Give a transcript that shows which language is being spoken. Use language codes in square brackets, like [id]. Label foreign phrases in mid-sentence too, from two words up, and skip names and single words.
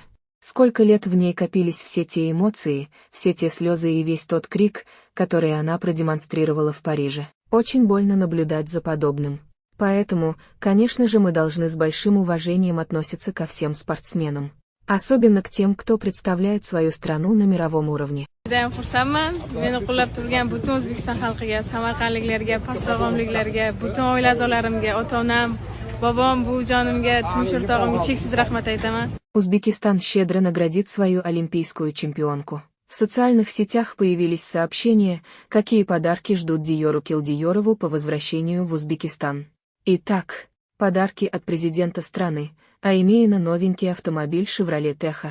[ru] Сколько лет в ней копились все те эмоции, все те слезы и весь тот крик, который она продемонстрировала в Париже. Очень больно наблюдать за подобным. Поэтому, конечно же, мы должны с большим уважением относиться ко всем спортсменам. Особенно к тем, кто представляет свою страну на мировом уровне. [uz] Judayam xursandman. Meni qo'llab turgan butun O'zbekiston xalqiga, samarqandliklarga, pastdarg'omliklarga, butun oila a'zolarimga, ota-onam, bobom, buvijonimga, turmush o'rtog'imga cheksiz rahmat aytaman. [ru] Узбекистан щедро наградит свою олимпийскую чемпионку. В социальных сетях появились сообщения, какие подарки ждут Дийору Килдийорову по возвращению в Узбекистан. Итак, подарки от президента страны, а именно новенький автомобиль Chevrolet Tejo.